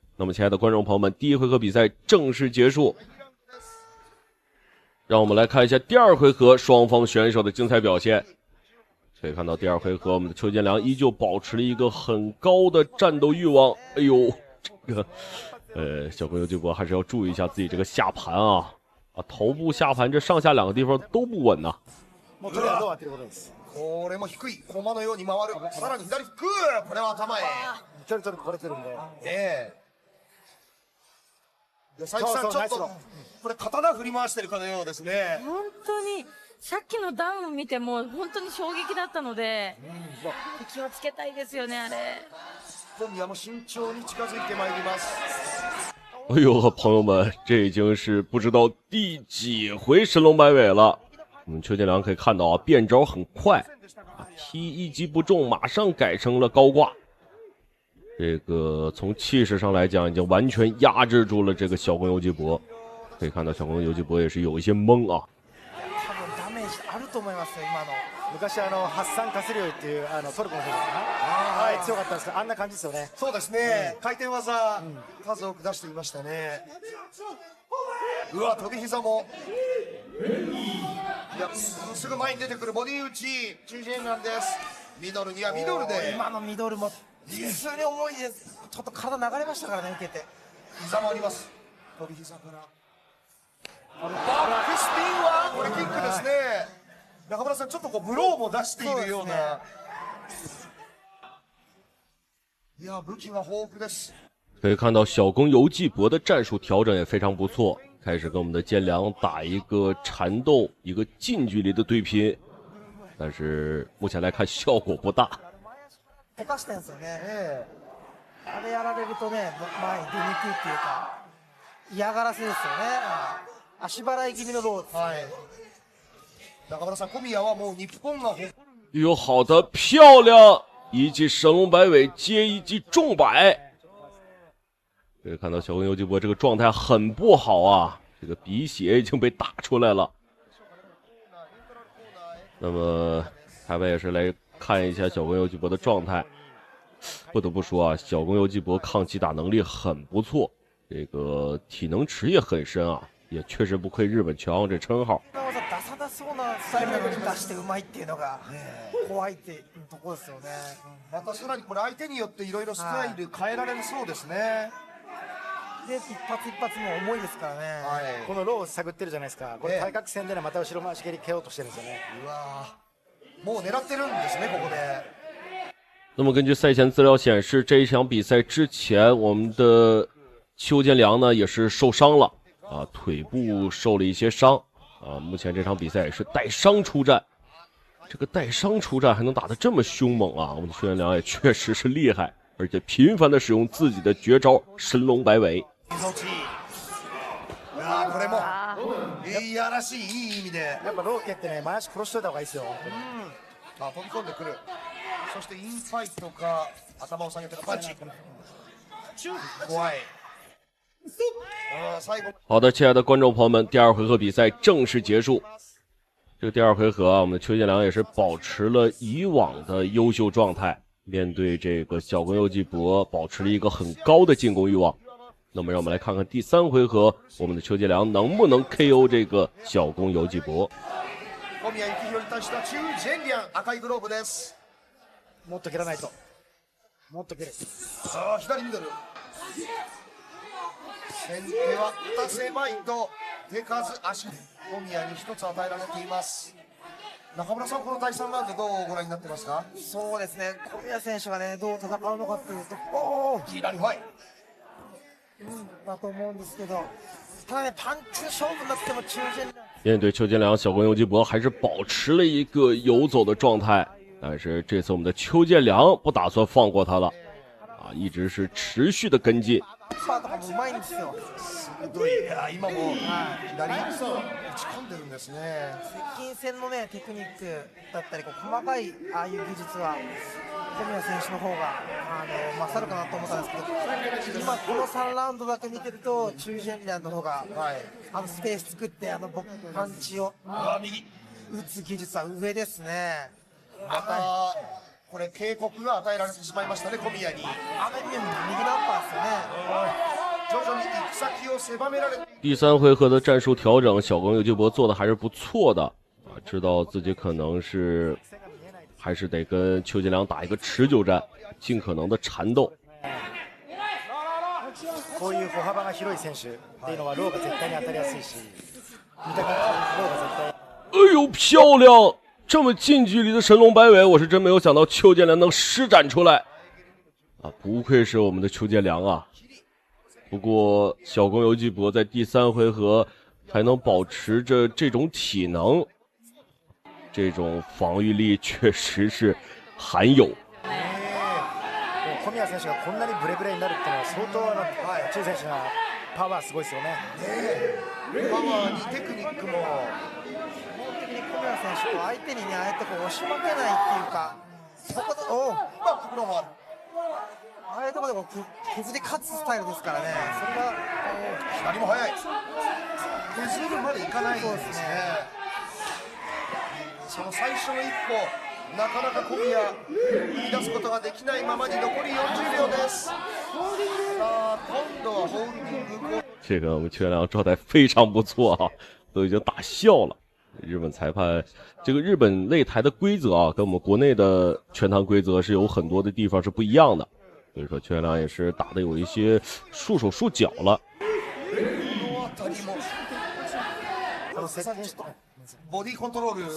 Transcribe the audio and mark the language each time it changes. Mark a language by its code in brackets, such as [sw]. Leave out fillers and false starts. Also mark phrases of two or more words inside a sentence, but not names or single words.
[zh] 那么亲爱的观众朋友们，第一回合比赛正式结束。让我们来看一下第二回合双方选手的精彩表现。可以看到第二回合我们的邱建良依旧保持了一个很高的战斗欲望。哎呦，这个小公游纪博还是要注意一下自己这个下盘啊，头部下盤这上下两个地方都不稳呐。 [ja] これも低い駒のように回る。さらに左フック、これは頭へ。距離取るこれてるんで。佐伯さん、ちょっとこれ刀振り回してるかのようですね。本当にさっきのダウンを見ても本当に衝撃だったので、気をつけたいですよねあれ。小宮も慎重に近づいてまいります。 [zh] 哎呦，朋友们，这已经是不知道第几回神龙摆尾了。我们邱建良可以看到啊，变招很快，踢一击不中，马上改成了高挂。这个从气势上来讲，已经完全压制住了这个小公游纪博。可以看到小公游纪博也是有一些懵啊。 [ja] 多分ダメージあると思いますよ今の。昔ハッサン・カスリオイっていうトルコの選手ですね。はい、強かったんですけどあんな感じですよね。そうですね。回転技、数多く出していましたね。うわ、飛び膝も。いや、すぐ前に出てくるボディ打ち、チュジェンなんです。ミドルにはミドルで。今のミドルも普通に重いです。ちょっと体流れましたからね、受けて。膝もあります。飛び膝から。バックスピンはこれキックですね。中村さん、ちょっとこうブローも出しているような。いや、武器が豊富です。 [zh] 可以看到小公游纪博的战术调整也非常不错，开始跟我们的建良打一个缠斗，一个近距离的对拼，但是目前来看效果不大。 [ja] 溶かしてんですよね。あれやられるとね、前に出にくいっていうか嫌がらせですよね。足払い気味のロー。はい。中村さん、小宮はもう日本が [zh] 哟，好的，漂亮！一记神龙摆尾接一记重摆。可以看到小公游纪博这个状态很不好啊，这个鼻血已经被打出来了。那么台湾也是来看一下小公游纪博的状态。不得不说啊，小公游纪博抗击打能力很不错，这个体能池也很深啊，也确实不愧日本拳王这称号。 [ja] 出さなそうなスタイルで出してうまいっていうのが怖いっていうところですよね。またさらにこれ相手によっていろいろスタイル変えられるそうですね。で一発一発も重いですからね。このローを探ってるじゃないですか。これ対角線でねまた後ろ回し蹴り蹴ろうとしてるんですよね。うわもう狙ってるんですねここで。 [zh] 那么根据赛前资料显示，这一场比赛之前，我们的邱建良呢也是受伤了啊，腿部受了一些伤， 啊，目前这场比赛也是带伤出战。这个带伤出战还能打得这么凶猛啊！我们的邱建良也确实是厉害，而且频繁的使用自己的绝招神龙摆尾。 [ja] これもいやらしいいい意味でやっぱローケってね前足殺しといた方がいいですよ。あ飛び込んでくる。そしてインファイトか頭を下げてパンチ。怖い。 [zh] 好的，亲爱的观众朋友们，第二回合比赛正式结束。这个第二回合啊，我们的邱建良也是保持了以往的优秀状态，面对这个小宫游纪博，保持了一個很高的进攻欲望。那么让我们来看看第三回合，我们的邱建良能不能 KO 这个小宫游纪博。 [ja] 小宮幸宏に対しては中ジェンリアン赤いグローブです。もっと蹴らないと。もっと蹴れ。さあ左ミドル。先手は打たせまいと手数足。小宮に一つ与えられています。中村さん、この第3ラウンドどうご覧になってますか？そうですね、小宮選手がねどう戦うのかっていうと、左ファイ。だと思うんですけど、ただねパンチ勝負になっても中堅。 [zh] 面对邱建良，小宫游纪博还是保持了一个游走的状态，但是这次我们的邱建良不打算放过他了，啊，一直是持续的跟进。 [ja] パーとかもうまいんですよ。鋭い。今も左打ち込んでるんですね。接近戦のねテクニックだったりこう細かいああいう技術は小宮選手の方が勝るかなと思ったんですけど、今この3ラウンドだけ見てると中ジェンリアンの方が、スペース作ってパンチを打つ技術は上ですね。これ警告が与えられてしまいましたね、小宮に。右ナンパーですよね。徐々に行く先を狭められて。 [zh] 第三回合的战术调整，小宫游纪博做的还是不错的啊，知道自己可能是还是得跟邱建良打一个持久战，尽可能的缠斗。 [ja] こういう歩幅が広い選手っていうのはローが絶対に当たりやすいし、見た感じローが絶対。 [zh] 哎呦，漂亮！这么近距离的神龙摆尾，我是真没有想到邱建良能施展出来啊！不愧是我们的邱建良啊！不过小宫游纪博在第三回合还能保持着这种体能，这种防御力确实是罕有。 [ja] 小宮選手がこんなにブレブレになるっていうのは相当中選手のパワーすごいですよね。パワーにテクニックも。小宮選手と相手にねああやってこう押し負けないっていうか、そこで袋もある。ああいうところでこう削り勝つスタイルですからね。それが左も速い。削るまでいかないんですね。その最初の一歩、なかなか小宮言い出すことができないままに残り40秒です。さあ今度はホールディング。 [zh] 这个我们邱建良状态非常不错啊，都已经打笑了。日本裁判这个日本擂台的规则啊，跟我们国内的拳坛规则是有很多的地方是不一样的，所以说邱建良也是打的有一些束手束脚了。 [ja] ボディコントロール。